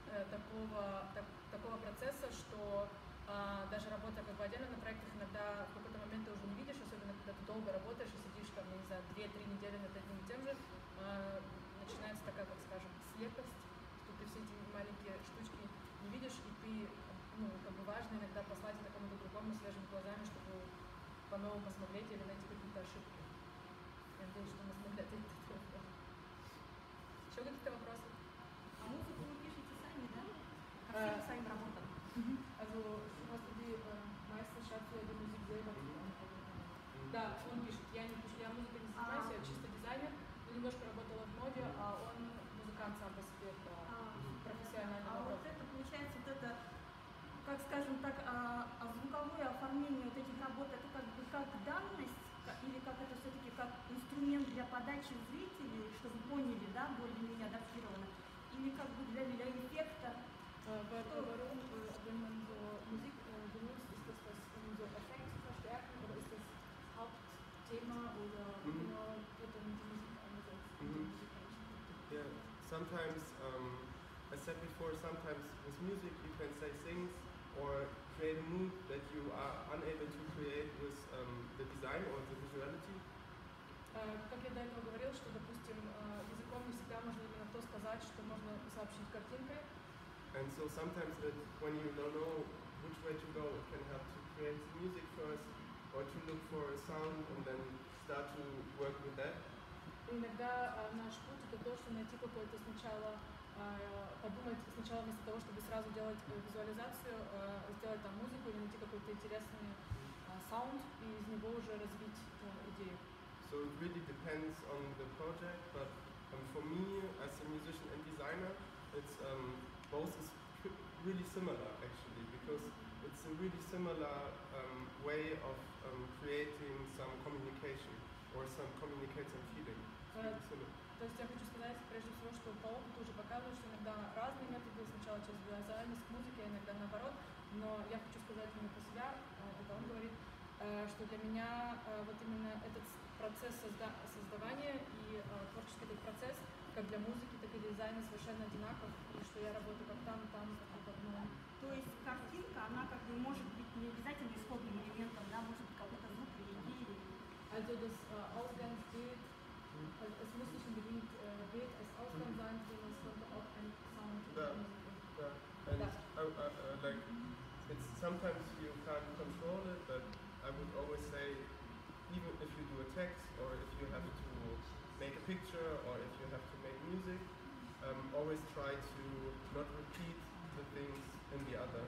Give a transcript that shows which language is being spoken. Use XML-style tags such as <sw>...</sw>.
<ru>такого процесса, что даже работая как бы отдельно на проектах, иногда в какой-то момент ты уже не видишь, особенно когда ты долго работаешь и сидишь там, я не знаю, 2-3 недели над одним и тем же, начинается такая, как скажем, слепость, что ты все эти маленькие штучки не видишь, и ты, ну, как бы важно иногда послать это кому-то другому свежими глазами, чтобы по-новому посмотреть или найти какие-то ошибки. Я надеюсь, что мы смогли ответить на этот вопрос. Еще какие-то вопросы? А музыку вы пишете сами, да? Ко всем своим работам?</ru> <de>Also, du hast die meiste schreibt ja die Musik selber.</de> <ru>Да, он пишет. Я не пишу, я музыкой не занимаюсь, я чисто дизайнер. Немножко работала в моде, а он музыкант сам по себе, профессиональный. А вот это, получается, вот это, как скажем так, звуковое оформление вот этих работ, это как бы как данность, или как это все-таки как инструмент для подачи зрителей, чтобы поняли, да, более-менее адаптировано, или как бы для эффекта?</ru> <de>Wenn man so Musik benutzt, ist das um so Effekt zu verstärken oder ist das Hauptthema oder genau wird dann die Musik eingesetzt?</de> <en>Yeah, sometimes, as said before, sometimes with music you can say things or create a mood that you are unable to create with the design or the visuality.</en> <ru>Как я до этого говорил, что, допустим, языком не всегда можно именно то сказать, что можно сообщить картинкой.</ru> <en>And so sometimes that when you don't know which way to go, it can help to create music first or to look for a sound and then start to work with that.</en> <ru>Иногда наш путь это то, что найти какой-то сначала, подумать сначала вместо того, чтобы сразу делать визуализацию, сделать там музыку или найти какой-то интересный саунд и из него уже развить идею.</ru> <en>So it really depends on the project, but for me as a musician and designer, it's both is really similar actually, because it's a really similar way of creating some communication or some communicate some feeling. Really similar.</en> <ru>То есть я хочу сказать, прежде всего, что по опыту уже показывают, что иногда разные методы, сначала через визуальность музыки, а иногда наоборот, но я хочу сказать именно про себя, это он говорит, что для меня вот именно этот процесс создавания и творческий этот процесс, как для музыки, так и для дизайна совершенно одинаков, и что я работаю как там, как в одном. То есть картинка, она как бы может быть не обязательно исходным элементом, да, может быть какой-то звук или идея.</ru> <de>Also das Ausgangsbild, es muss nicht unbedingt Bild als Ausgang sein, sondern es könnte auch ein Sound</de> <en>Yeah. And like it's sometimes you can't control it, but I would always say, even if you do a text or if you have to make a picture or if you have to make music, always try to not repeat the things in the other.</en>